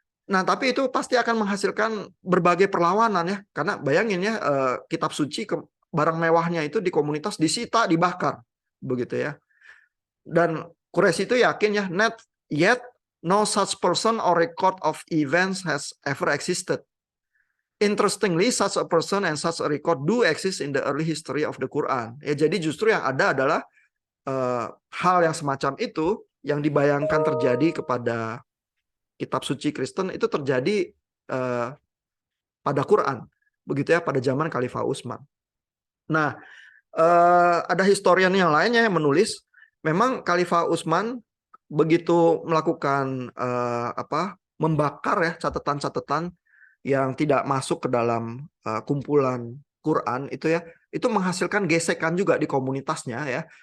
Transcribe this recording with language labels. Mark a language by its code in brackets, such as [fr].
[id] Nah, tapi itu pasti akan menghasilkan berbagai perlawanan ya, karena bayangin ya, kitab suci barang mewahnya itu di komunitas disita, dibakar begitu ya. Dan Qureshi itu yakin ya, [en] not yet no such person or record of events has ever existed. Interestingly, such a person and such a record do exist in the early history of the Quran. [id] Ya, jadi justru yang ada adalah hal yang semacam itu yang dibayangkan terjadi kepada kitab suci Kristen itu terjadi pada Quran, begitu ya, pada zaman Khalifah Utsman. Nah, ada historian yang lainnya yang menulis, memang Khalifah Utsman begitu melakukan membakar ya catatan-catatan yang tidak masuk ke dalam kumpulan Quran itu ya, itu menghasilkan gesekan juga di komunitasnya ya.